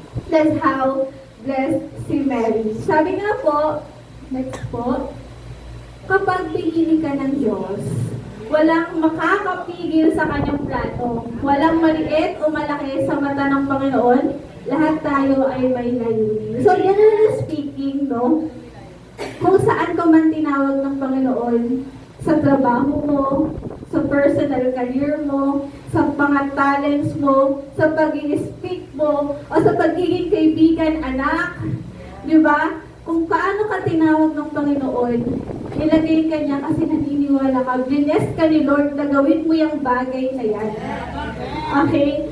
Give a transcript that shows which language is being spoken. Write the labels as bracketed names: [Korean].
[English] That's how blessed si Mary. [Filipino] Sabi nga po, next po, kapag pinili ka ng Diyos, walang makakapigil sa kanyang plano. Walang maliit o malaki sa mata ng Panginoon. Lahat tayo ay may layunin. [English] So, generally speaking, no? [Filipino] Kung saan ka man tinawag ng Panginoon, sa trabaho mo, sa [English] personal career [Filipino] mo, sa mga talents mo, sa pag-i-speak mo, o sa pagiging kaibigan, anak, di ba? Kung paano ka tinawag ng Panginoon, nilagay ka niya kasi naniniwala ka, blessed ka ni Lord na gawin mo yung bagay na yan. Okay?